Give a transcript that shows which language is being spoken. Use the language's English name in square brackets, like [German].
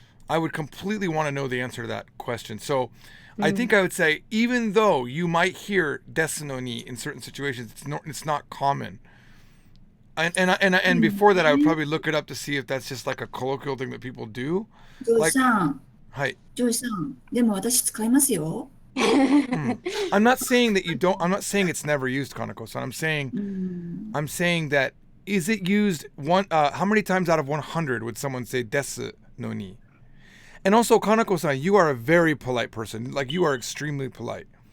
[English] I would completely want to know the answer to that question. So I think I would say even though you might hear desu no ni in certain situations, it's not common. And before that, I would probably look it up to see if that's just like a colloquial thing that people do. [Japanese] ジョージさん、はい。ジョージさん、でも私使いますよ。 [English] I'm not saying that you don't. I'm not saying it's never used, Kanako-san. I'm saying that is it used how many times out of 100 would someone say desu no ni? And also, Kanako-san, you are a very polite person. Like you are extremely polite.